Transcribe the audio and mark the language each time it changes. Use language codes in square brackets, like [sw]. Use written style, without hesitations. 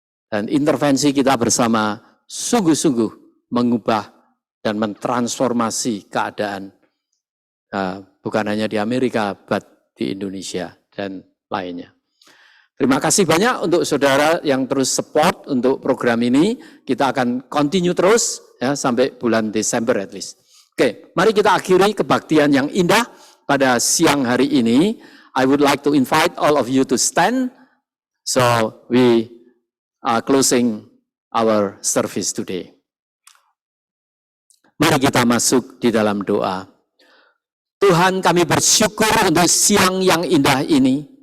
[id] Dan intervensi kita bersama sungguh-sungguh mengubah dan mentransformasi keadaan bukan hanya di Amerika, but di Indonesia dan lainnya. Terima kasih banyak untuk saudara yang terus support untuk program ini. Kita akan continue terus ya sampai bulan Desember at least. Oke, mari kita akhiri kebaktian yang indah pada siang hari ini. [en] I would like to invite all of you to stand. So we are closing our service today. [id] Mari kita masuk di dalam doa. Tuhan, kami bersyukur untuk siang yang indah ini.